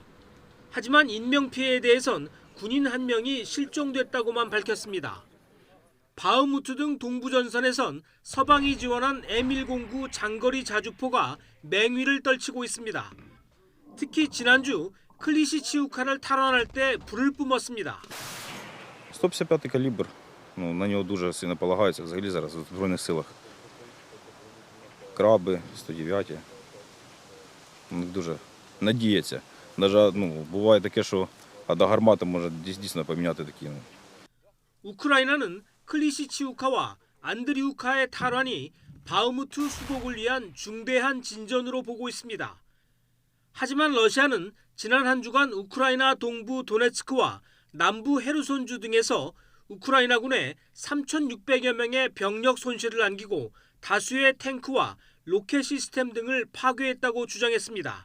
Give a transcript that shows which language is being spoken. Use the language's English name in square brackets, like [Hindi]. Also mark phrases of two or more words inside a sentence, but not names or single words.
[Korean] 하지만 인명피해에 대해선 군인 1명이 실종됐다고만 밝혔습니다. 바흐무트 등 동부전선에선 서방이 지원한 M109 장거리 자주포가 맹위를 떨치고 있습니다. 특히 지난주 클리시치우카를 탈환할 때 불을 뿜었습니다. [Ukrainian] 155-й калібр, на нього дуже сильно полагаються взагалі зараз у Збройних силах. Краби, 109-ті, на них дуже надіяться. Навіть, буває таке, що до гармати може дійсно поміняти такі. [Korean] 우크라이나는 클리시치우카와 안드리우카의 탈환이 바흐무트 수복을 위한 중대한 진전으로 보고 있습니다. 하지만 러시아는 지난 한 주간 우크라이나 동부 도네츠크와 남부 헤르손주 등에서 우크라이나군에 3,600여 명의 병력 손실을 안기고 다수의 탱크와 로켓 시스템 등을 파괴했다고 주장했습니다.